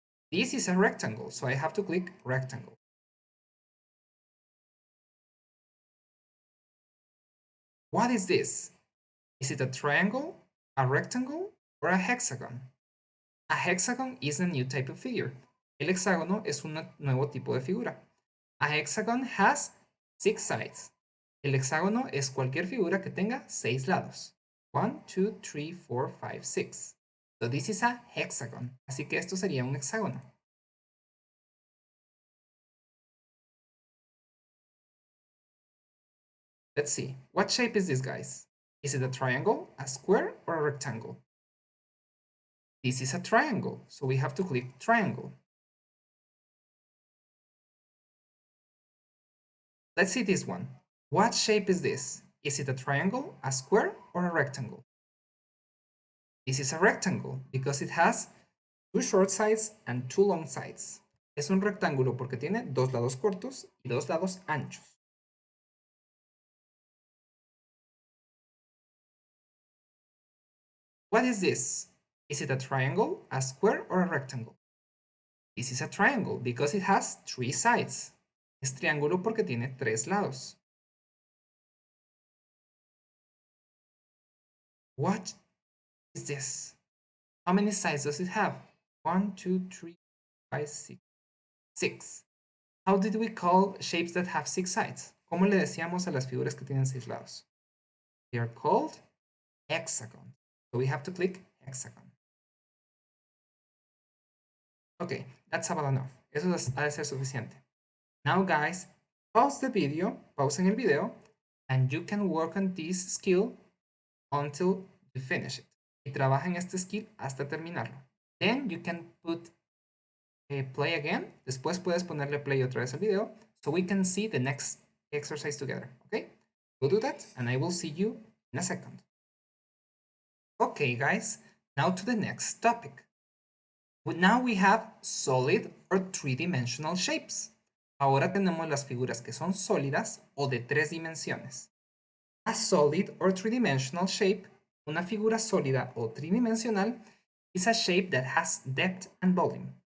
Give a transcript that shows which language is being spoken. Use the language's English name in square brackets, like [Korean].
[English] This is a rectangle, so I have to click rectangle. What is this? Is it a triangle, a rectangle, or a hexagon? A hexagon is a new type of figure. [Spanish] El hexágono es un nuevo tipo de figura. [English] A hexagon has 6 sides. [Spanish] El hexágono es cualquier figura que tenga 6 lados. 1, 2, 3, 4, 5, 6. [English] So this is a hexagon. [Spanish] Así que esto sería un hexágono. [English] Let's see. What shape is this, guys? Is it a triangle, a square, or a rectangle? This is a triangle, so we have to click triangle. Let's see this one. What shape is this? Is it a triangle, a square, or a rectangle? This is a rectangle because it has 2 short sides and 2 long sides. [Spanish] Es un rectángulo porque tiene 2 lados cortos y 2 lados anchos. [English] What is this? Is it a triangle, a square, or a rectangle? This is a triangle because it has 3 sides. [Spanish] Es triángulo porque tiene 3 lados. [English] What is this? How many sides does it have? 1, 2, 3, 5, 6. 6. How did we call shapes that have 6 sides? [Spanish] ¿Cómo le decíamos a las figuras que tienen 6 lados? [English] They are called hexagon. So we have to click hexagon. Okay, that's about enough. [Spanish] Eso ha de ser suficiente. [English] Now, guys, pause the video, [Spanish] pausen el video, [English] and you can work on this skill until you finish it. [Spanish] Y trabaja en este skill hasta terminarlo. [English] Then you can put play again. [Spanish] Después puedes ponerle play otra vez al video [English] so we can see the next exercise together. Okay? We'll do that, and I will see you in a second. Okay, guys, now to the next topic. Now we have solid or three-dimensional shapes. [Spanish] Ahora tenemos las figuras que son sólidas o de 3 dimensiones. [English] A solid or three-dimensional shape, [Spanish] una figura sólida o tridimensional, [English] is a shape that has depth and volume.